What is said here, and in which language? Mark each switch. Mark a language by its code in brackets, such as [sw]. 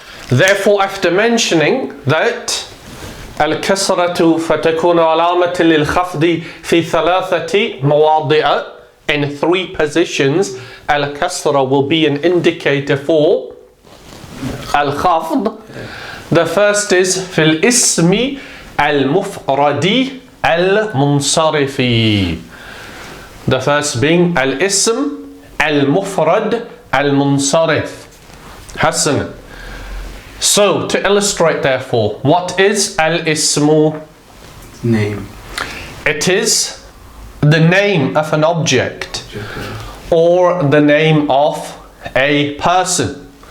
[en] Therefore, after mentioning that [ar] الكسرة فتكون علامة للخفض في ثلاثة مواضع, [en] in 3 positions, الكسرة will be an indicator for الخفض. The first is [ar] في الاسم المفرد المنصرف. [en] The first being [ar] الاسم المفرد المنصرف. حسنا. [en] So, to illustrate therefore, what is al-ismu? Name. It is the name of an object or the name of a person.